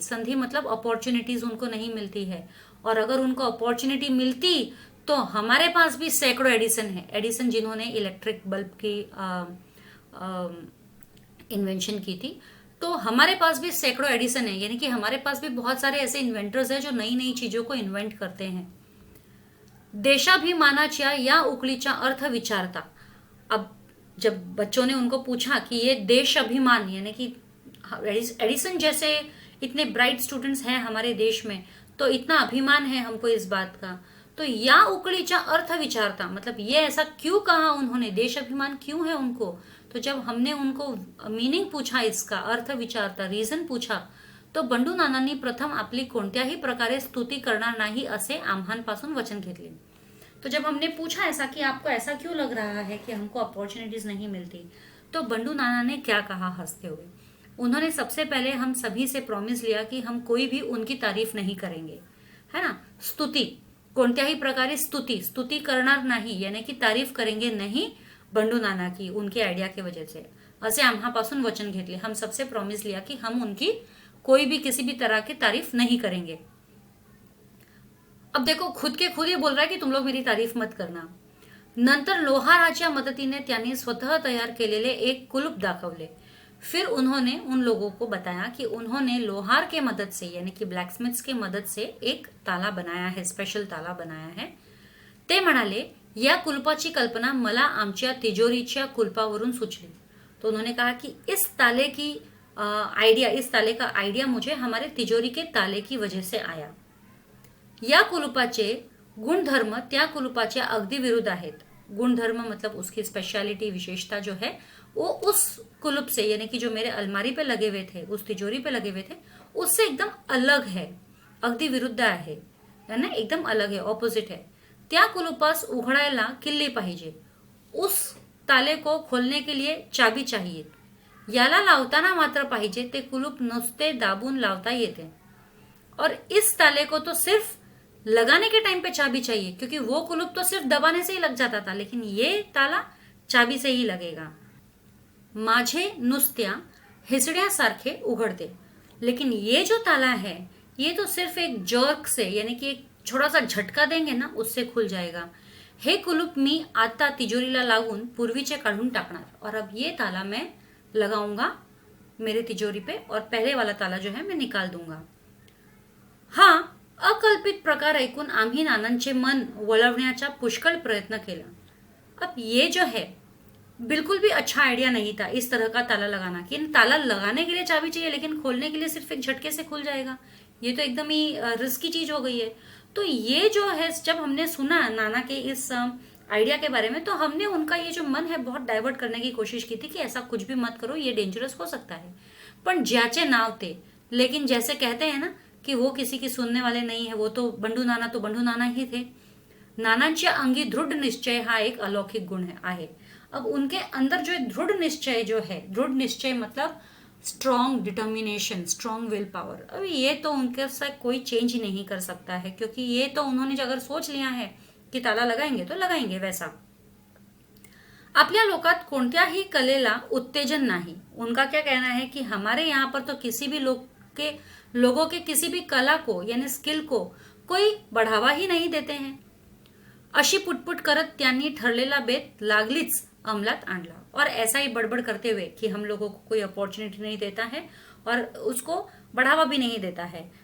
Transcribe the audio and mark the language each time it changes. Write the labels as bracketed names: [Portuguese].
[Hindi] संधि मतलब अपॉर्चुनिटीज उनको नहीं मिलती है, और अगर उनको अपॉर्चुनिटी मिलती तो हमारे पास भी सैकड़ों एडिसन है। एडिसन जिन्होंने इलेक्ट्रिक बल्ब की इन्वेंशन की थी, तो हमारे पास भी सैकड़ों एडिसन है, यानी कि हमारे पास भी बहुत सारे ऐसे इन्वेंटर्स हैं जो नई नई चीजों को इन्वेंट करते हैं। [Marathi] देशाभिमानाच्या या उकळीचा अर्थ विचारता। [Hindi] अब जब बच्चों ने उनको पूछा कि ये देश अभिमान यानी कि एडिसन जैसे इतने ब्राइट स्टूडेंट्स हैं हमारे देश में, तो इतना अभिमान है हमको इस बात का, तो [Marathi] या उकळीचा अर्थ विचारता [Hindi] मतलब ये ऐसा क्यों कहा उन्होंने, देश अभिमान क्यों है उनको। तो जब हमने उनको मीनिंग पूछा, इसका अर्थ विचारता, रीजन पूछा, तो [Marathi] बंडू नानांनी प्रथम आपली कोणत्याही प्रकारे स्तुती करणार नाही असे आम्हांपासून वचन घेतले। [Hindi] तो जब हमने पूछा ऐसा कि आपको ऐसा क्यों लग रहा है कि हमको अपॉर्चुनिटीज नहीं मिलती, तो बंडू नाना ने क्या कहा हंसते हुए, उन्होंने सबसे पहले हम सभी से प्रॉमिस लिया कि हम कोई भी उनकी तारीफ नहीं करेंगे, है ना। [Marathi] स्तुती, कोणत्याही प्रकारे स्तुती करणार नाही, [Hindi] यानी कि तारीफ करेंगे नहीं बंडू नाना की, उनके आइडिया की वजह से, [Marathi] असे आम्हापासून वचन घेतले। [Hindi] हम सबसे प्रॉमिस लिया कि हम उनकी कोई भी किसी भी तरह की तारीफ नहीं करेंगे। अब देखो खुद के खुद ये बोल रहा है कि तुम लोग मेरी तारीफ मत करना। [Marathi] नंतर लोहाराच्या मदतीने त्यांनी स्वतः तयार केलेले एक कुलूप दाखवले। [Hindi] फिर उन्होंने उन लोगों को बताया कि उन्होंने लोहार के मदद से यानी कि ब्लैकस्मिथ्स के मदद से एक ताला बनाया है, स्पेशल ताला बनाया है। [Marathi] ते म्हणाले, या कुलपाची कल्पना मला आमच्या तिजोरीच्या कुलपावरून सुचली। [Hindi] तो उन्होंने कहा कि इस ताले का आइडिया मुझे हमारे तिजोरी के ताले की वजह से आया। [Marathi] या कुलुपाचे गुणधर्म त्या कुलुपाच्या अगदी विरुद्ध आहेत। [Hindi] गुणधर्म मतलब उसकी स्पेशलिटी, विशेषता जो है वो उस कुलुप से यानी कि जो मेरे अलमारी पे लगे हुए थे, उस तिजोरी पे लगे हुए थे, उससे एकदम अलग है, [Marathi] अगदी विरुद्ध आहे ना, [Hindi] एकदम अलग है, ऑपोजिट है। [Marathi] त्या कुलुपास उघडायला किल्ली पाहिजे, [Hindi] उस ताले को खोलने के लिए चाबी चाहिए। [Marathi] याला लावताना मात्र पाहिजे ते कुलूप नुसते दाबून लावता येते, [Hindi] और इस ताले को तो सिर्फ लगाने के टाइम पे चाबी चाहिए, क्योंकि वो कुलूप तो सिर्फ दबाने से ही लग जाता था, लेकिन ये ताला चाबी से ही लगेगा। [Marathi] माझे नुसत्या हिसड्यासारखे उघडते, [Hindi] लेकिन ये जो ताला है ये तो सिर्फ एक जर्क से यानी कि एक छोटा सा झटका देंगे ना, उससे खुल जाएगा। [Marathi] हे कुलूप मी आता तिजोरीला लावून पूर्वीचे काढून टाकणार, [Hindi] और अब ये ताला मैं लगाऊंगा मेरे तिजोरी पे, और पहले वाला ताला जो है मैं निकाल दूंगा। [Marathi] हा अकल्पित प्रकार ऐकून आम्ही नानांचे मन वळवण्याचा पुष्कळ प्रयत्न केला। [Hindi] अब ये जो है बिल्कुल भी अच्छा आइडिया नहीं था इस तरह का ताला लगाना, कि ताला लगाने के लिए चाबी चाहिए लेकिन खोलने के लिए सिर्फ एक झटके से खुल जाएगा। ये तो एकदम ही रिस्की चीज हो गई है। तो ये जो है जब हमने सुना नाना के इस आइडिया के बारे में, तो हमने उनका ये जो मन है बहुत डाइवर्ट करने की कोशिश की थी कि ऐसा कुछ भी मत करो, ये डेंजरस हो सकता है। [Marathi] पण ज्याचे नाव थे, [Hindi] लेकिन जैसे कहते हैं ना कि वो किसी की सुनने वाले नहीं है, वो तो बंडू नाना ही थे। [Marathi] नानांच्या अंगी दृढ़ निश्चय हा एक अलौकिक गुण आहे। [Hindi] अब उनके अंदर जो दृढ़ निश्चय जो है, दृढ़ निश्चय मतलब strong determination, strong will power. अब ये तो उनके साथ कोई चेंज ही नहीं कर सकता है, क्योंकि ये तो उन्होंने अगर सोच लिया है कि ताला लगाएंगे तो लगाएंगे वैसा। [Marathi] आपल्या लोकात कोणत्याही कलेला उत्तेजन नाही। [Hindi] उनका क्या कहना है कि हमारे यहाँ पर तो किसी भी लोगों के किसी भी कला को यानी स्किल को कोई बढ़ावा ही नहीं देते हैं। [Marathi] अशी पुटपुट करत त्यांनी ठरलेला बेत लागलीच अमलात आणला, [Hindi] और ऐसा ही बड़बड़ करते हुए कि हम लोगों को कोई अपॉर्चुनिटी नहीं देता है और उसको बढ़ावा भी नहीं देता है।